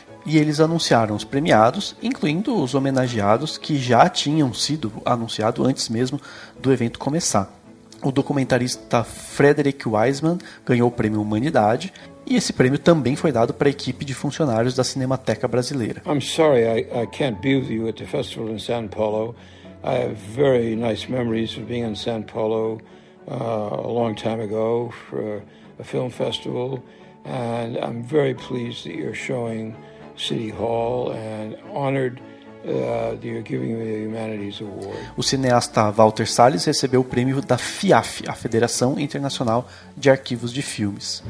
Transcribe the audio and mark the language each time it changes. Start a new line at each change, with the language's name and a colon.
Portuguese: E eles anunciaram os premiados, incluindo os homenageados que já tinham sido anunciados antes mesmo do evento começar. O documentarista Frederick Wiseman ganhou o prêmio Humanidade, e esse prêmio também foi dado para a equipe de funcionários da Cinemateca Brasileira.
English: I'm sorry I can't be with you at the festival in São Paulo. I have very nice memories of being in São Paulo a long time ago for a film festival, and I'm very pleased that you're showing City Hall and honored that you're giving me the Humanities Award.
Portuguese: O cineasta Walter Salles recebeu o prêmio da FIAF, a Federação Internacional de Arquivos de Filmes.